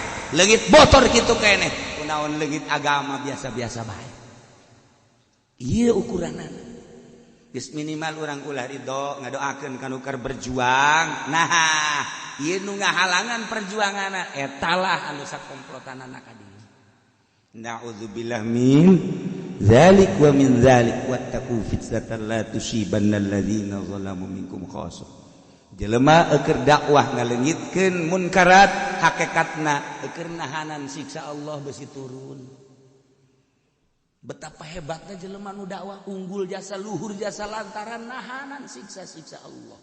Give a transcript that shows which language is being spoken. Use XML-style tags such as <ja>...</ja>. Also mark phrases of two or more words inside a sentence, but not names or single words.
<su>Leungit motor kitu keneh. Kunaon leungit agama biasa-biasa bae. Ieu ukuranna. Geus minimal urang ulah ridho ngadoakeun kanu keur berjuang. Nah, ieu nu ngahalangan perjuanganna etalah anu sakomplotanana ka dieu.</su> <ar>نعوذ بالله من ذلك ومن ذلك واتقوا فتنة لا تصيبن الذين ظلموا منكم خاصة.</ar> <su>Jelema keur dakwah ngaleungitkeun munkarat hakikatna keur nahanan siksa Allah besi turun.</su> <id>Betapa hebatnya</id> <su>jelema nu dakwah unggul jasa luhur jasa lantaran nahanan siksa-siksa Allah.</su>